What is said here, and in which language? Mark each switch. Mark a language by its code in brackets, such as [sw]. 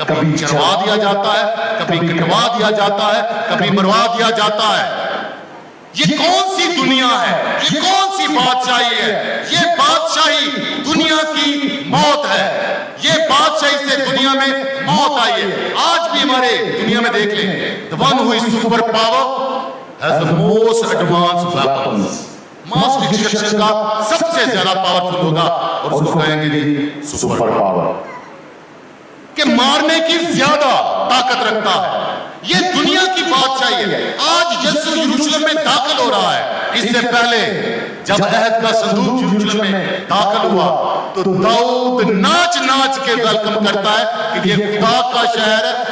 [hi] कभी चढ़वा दिया जाता है, कभी कटवा दिया जाता है, कभी मरवा दिया जाता है। ये कौन सी दुनिया है? ये कौन सी बादशाही है? ये बादशाही दुनिया की मौत है। ये बादशाही से दुनिया में मौत आई है। आज भी हमारे दुनिया में देख लें, [en] the one who is super power has the most advanced weapons। [hi] Mass destruction का सबसे ज्यादा पावरफुल होगा और उसको कहेंगे जी सुपर पावर, कि मारने की ज्यादा ताकत रखता है। ये दुनिया की बादशाही है। आज यीशु यरूशलेम में दाखिल हो रहा है। इससे पहले जब अहद का संदूक यरूशलेम में दाखिल हुआ तो दाऊद नाच नाच के वेलकम करता है कि ये खुदा का शहर है।